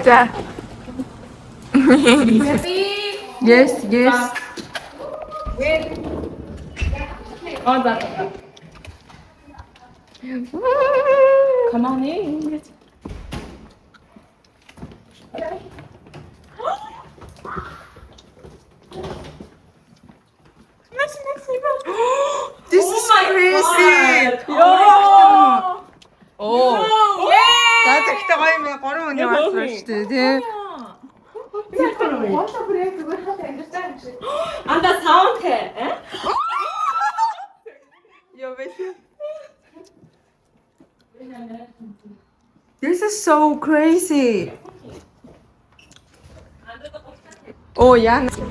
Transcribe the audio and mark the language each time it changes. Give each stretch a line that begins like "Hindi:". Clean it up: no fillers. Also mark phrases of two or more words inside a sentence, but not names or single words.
Mongolian: За.
English: Yes, yes. Oh, that. Come on in. This is crazy. Oh.
Mongolian: За тэгтээ гоё юм 3 өдрийн болсон шүү дээ, тий.
English: And the sound eh? This is so crazy. Oh yeah.